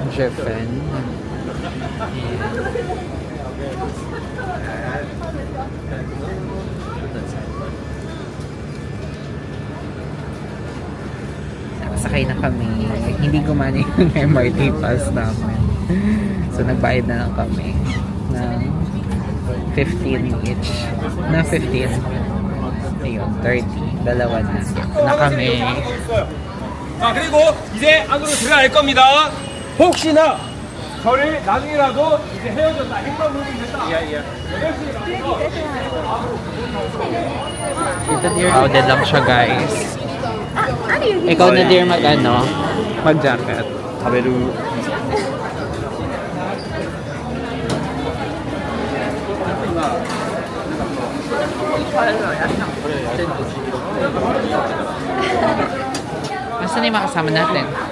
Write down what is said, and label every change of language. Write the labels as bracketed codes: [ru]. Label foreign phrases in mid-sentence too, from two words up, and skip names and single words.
[tl] Sakay na kami. Hindi gumana yung MRT pass namin. So, nagbayad na lang kami ng 15 each. Na 15. Ayun, 30. Dalawa na kami. [ko] 자, 그리고 이제 안으로 들어갈 겁니다. 혹시나 저를 나중에라도 이제 헤어졌다, 행방불명 됐다. [tl] Crowded lang siya, guys. Ikaw na dear mag-jacket. 食べる Asan yung makasama natin?